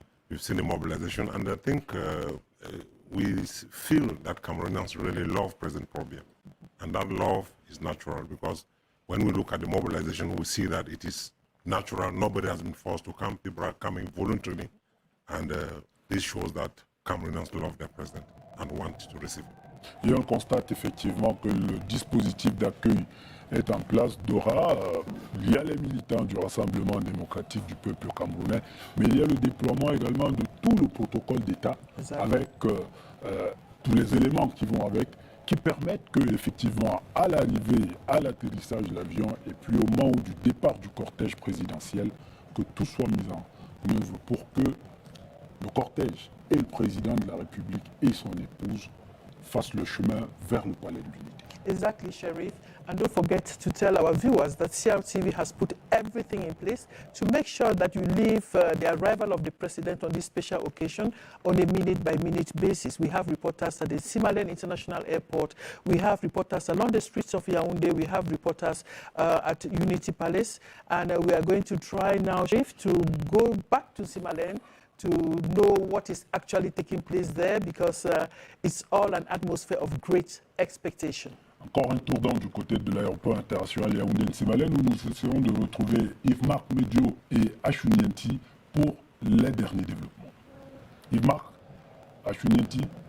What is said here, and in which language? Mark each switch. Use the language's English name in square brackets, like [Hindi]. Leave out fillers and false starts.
[English] We've seen the mobilization, and I think we feel that Cameroonians really love President Paul Biya. And that love is natural because when we look at the mobilization, we see that it is natural. Nobody has been forced to come. People are coming voluntarily. And this shows that Cameroonians love their president and want to receive him. [French] Et on constate effectivement que le dispositif d'accueil est en place d'Ora. Il y a les militants du Rassemblement démocratique du peuple camerounais, mais il y a le déploiement également de tout le protocole d'État avec tous les éléments qui vont avec, qui permettent que, effectivement, à l'arrivée, à l'atterrissage de l'avion et puis au moment du départ du cortège présidentiel, que tout soit mis en œuvre pour que le cortège et le président de la République et son épouse fassent le chemin vers le palais de l'Unité. [English] Exactly, Sheriff. And don't forget to tell our viewers that CRTV has put everything in place to make sure that you leave the arrival of the president on this special occasion on a minute-by-minute basis. We have reporters at the Nsimalen International Airport. We have reporters along the streets of Yaoundé. We have reporters at Unity Palace. And we are going to try now, Sheriff, to go back to Nsimalen to know what is actually taking place there because it's all an atmosphere of great expectation. [French] Encore un tour d'angle du côté de l'aéroport international Yaoundé-Nsimalen où nous essayons de retrouver Yves-Marc Medio et Achunienti pour les derniers développements. Yves-Marc, Achunienti.